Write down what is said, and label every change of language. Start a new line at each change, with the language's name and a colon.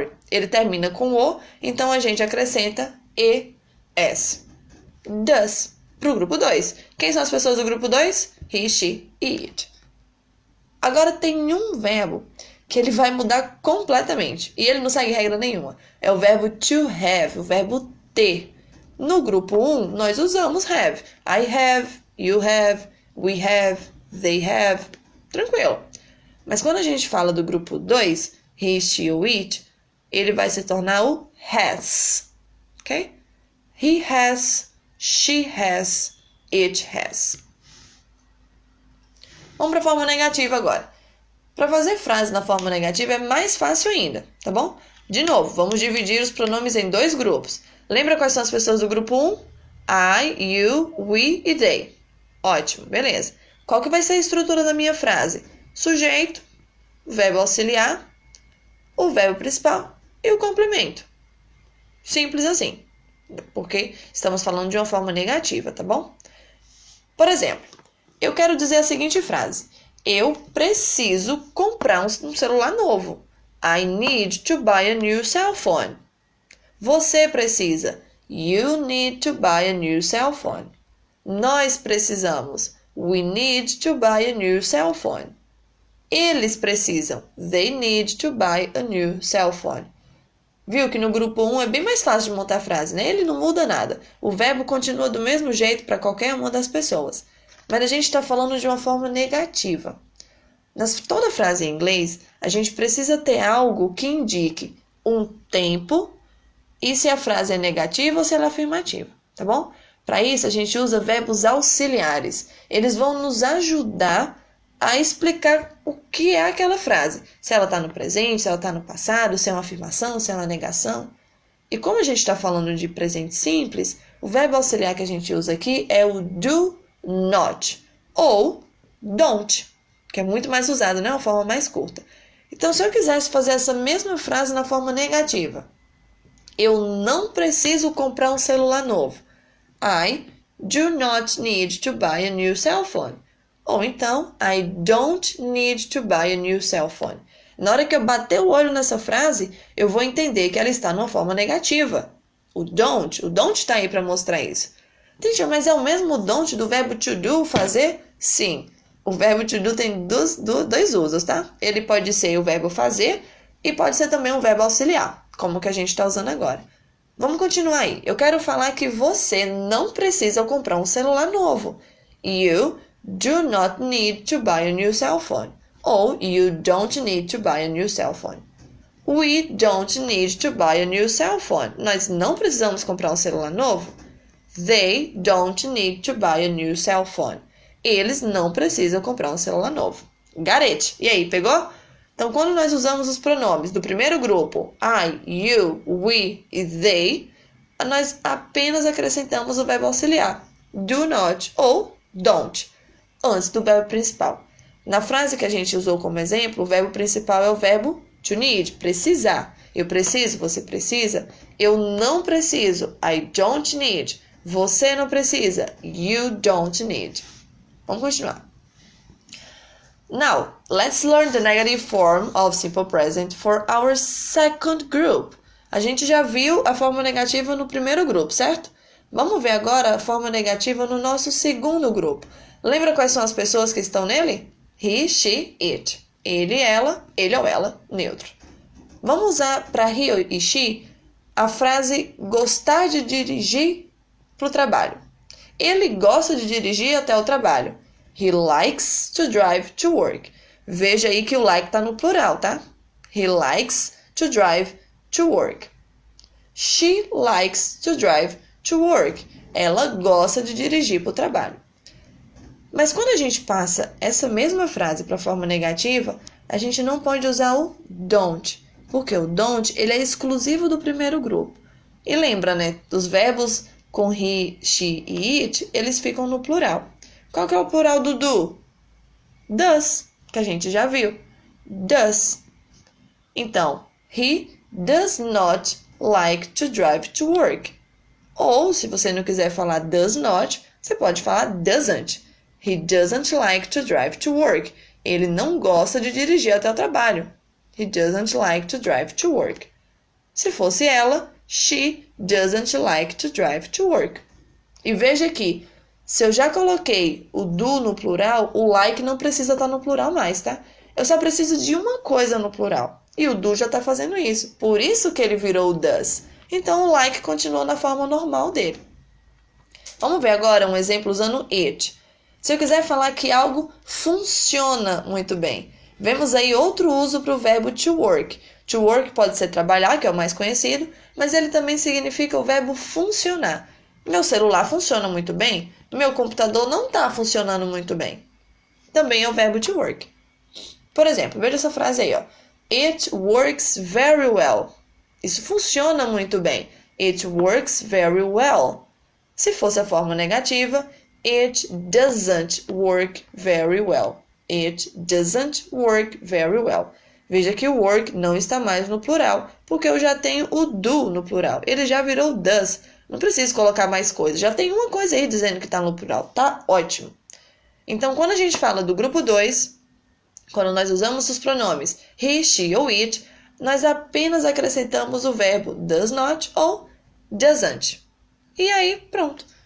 Portuguese: Ele termina com O. Então, a gente acrescenta ES. Does. Para o grupo 2. Quem são as pessoas do grupo 2? He, she e it. Agora, tem um verbo que ele vai mudar completamente. E ele não segue regra nenhuma. É o verbo to have, o verbo ter. No grupo 1, nós usamos have.
English: I have, you have, we have, they have.
Portuguese: Tranquilo. Mas quando a gente fala do grupo 2, he, she ou it, ele vai se tornar o has. Ok?
English: He has, she has, it has.
Portuguese: Vamos para a forma negativa agora. Para fazer frase na forma negativa é mais fácil ainda, tá bom? De novo, vamos dividir os pronomes em 2 grupos. Lembra quais são as pessoas do grupo 1? I, you, we e they. Ótimo, beleza. Qual que vai ser a estrutura da minha frase? Sujeito, verbo auxiliar, o verbo principal e o complemento. Simples assim, porque estamos falando de uma forma negativa, tá bom? Por exemplo, eu quero dizer a seguinte frase. Eu preciso comprar um celular novo.
English: I need to buy a new cell phone.
Portuguese: Você precisa.
English: You need to buy a new cell phone.
Portuguese: Nós precisamos.
English: We need to buy a new cell phone.
Portuguese: Eles precisam.
English: They need to buy a new cell phone.
Portuguese: Viu que no grupo 1 é bem mais fácil de montar a frase, né? Ele não muda nada. O verbo continua do mesmo jeito para qualquer uma das pessoas. Mas a gente está falando de uma forma negativa. Toda frase em inglês, a gente precisa ter algo que indique um tempo e se a frase é negativa ou se ela é afirmativa, tá bom? Para isso, a gente usa verbos auxiliares. Eles vão nos ajudar a explicar o que é aquela frase. Se ela está no presente, se ela está no passado, se é uma afirmação, se é uma negação. E como a gente está falando de presente simples, o verbo auxiliar que a gente usa aqui é o do not ou don't, que é muito mais usado, né? Uma forma mais curta. Então, se eu quisesse fazer essa mesma frase na forma negativa, eu não preciso comprar um celular novo.
English: I do not need to buy a new cell phone.
Portuguese: Ou então,
English: I don't need to buy a new cell phone.
Portuguese: Na hora que eu bater o olho nessa frase, eu vou entender que ela está numa forma negativa. O don't está aí para mostrar isso. Teacher, mas é o mesmo don't do verbo to do, fazer? Sim. O verbo to do tem dois usos, tá? Ele pode ser o verbo fazer e pode ser também um verbo auxiliar, como que a gente está usando agora. Vamos continuar aí. Eu quero falar que você não precisa comprar um celular novo.
English: You do not need to buy a new cell phone. Ou you don't need to buy a new cell phone. We don't need to buy a new cell phone.
Portuguese: Nós não precisamos comprar um celular novo.
English: They don't need to buy a new cell phone.
Portuguese: Eles não precisam comprar um celular novo.
English: Got it?
Portuguese: E aí, pegou? Então, quando nós usamos os pronomes do primeiro grupo, I, you, we e they, nós apenas acrescentamos o verbo auxiliar, do not ou don't, antes do verbo principal. Na frase que a gente usou como exemplo, o verbo principal é o verbo to need, precisar. Eu preciso, você precisa. Eu não preciso,
English: I don't need.
Portuguese: Você não precisa,
English: you don't need.
Portuguese: Vamos continuar.
English: Now, let's learn the negative form of simple present for our second group.
Portuguese: A gente já viu a forma negativa no primeiro grupo, certo? Vamos ver agora a forma negativa no nosso segundo grupo. Lembra quais são as pessoas que estão nele? He, she, it. Ele ou ela, neutro. Vamos usar para he e she a frase gostar de dirigir para o trabalho. Ele gosta de dirigir até o trabalho.
English: He likes to drive to work.
Portuguese: Veja aí que o like está no plural, tá?
English: He likes to drive to work. She likes to drive to work.
Portuguese: Ela gosta de dirigir para o trabalho. Mas quando a gente passa essa mesma frase para a forma negativa, a gente não pode usar o don't. Porque o don't ele é exclusivo do primeiro grupo. E lembra, né? Dos verbos com he, she e it, eles ficam no plural. Qual que é o plural do do? Does, que a gente já viu. Does.
English: Então, he does not like to drive to work.
Portuguese: Ou, se você não quiser falar does not, você pode falar doesn't.
English: He doesn't like to drive to work.
Portuguese: Ele não gosta de dirigir até o trabalho.
English: He doesn't like to drive to work.
Portuguese: Se fosse ela,
English: she doesn't like to drive to work.
Portuguese: E veja aqui, se eu já coloquei o do no plural, o like não precisa estar no plural mais, tá? Eu só preciso de uma coisa no plural. E o do já está fazendo isso. Por isso que ele virou o does. Então, o like continua na forma normal dele. Vamos ver agora um exemplo usando it. Se eu quiser falar que algo funciona muito bem, vemos aí outro uso para o verbo to work. To work pode ser trabalhar, que é o mais conhecido, mas ele também significa o verbo funcionar. Meu celular funciona muito bem, meu computador não está funcionando muito bem. Também é o verbo to work. Por exemplo, veja essa frase aí, ó.
English: It works very well.
Portuguese: Isso funciona muito bem.
English: It works very well.
Portuguese: Se fosse a forma negativa,
English: it doesn't work very well. It doesn't work very well.
Portuguese: Veja que o work não está mais no plural, porque eu já tenho o do no plural. Ele já virou does. Não preciso colocar mais coisa. Já tem uma coisa aí dizendo que está no plural. Tá ótimo. Então, quando a gente fala do grupo 2, quando nós usamos os pronomes he, she ou it, nós apenas acrescentamos o verbo does not ou doesn't. E aí, pronto.